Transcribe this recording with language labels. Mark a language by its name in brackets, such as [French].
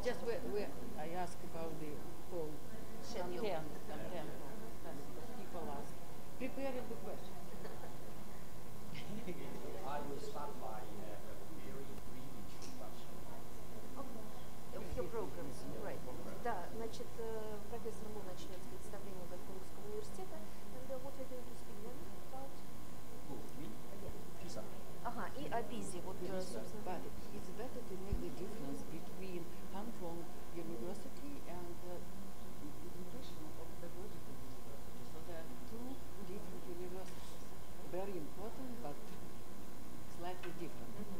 [English] Just I ask about the whole schedule. content. People ask. Preparing the question. I will start by a very brief introduction. Of your programs, right. [Russian] Да, значит, профессор Му начнет с представления Гонконгского университета. [English] And what are you going to speak then about? Me? Pizza. [Russian] Ага, и о ПИЗе. Вот, собственно. [English] But it's better to make the difference between Hong Kong University and the International Pedagogical University. So there are two different universities. Very important, but slightly different.